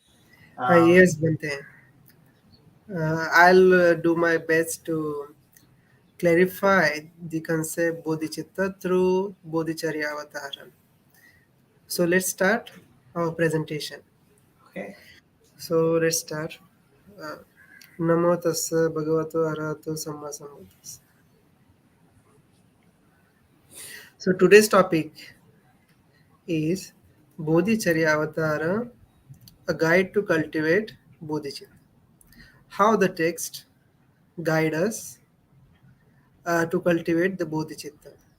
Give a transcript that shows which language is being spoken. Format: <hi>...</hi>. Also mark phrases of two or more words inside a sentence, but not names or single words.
<en>Yes, Bante. I'll do my best to clarify the concept Bodhicitta through Bodhicaryāvatāra. So let's start our presentation. Okay. So let's start.</en> <pi>Namo tassa bhagavato arahato samma sambuddhassa.</pi> <en>So today's topic is Bodhicaryāvatāra, a guide to cultivate Bodhicitta. How the text guide us to cultivate the Bodhicitta.</en>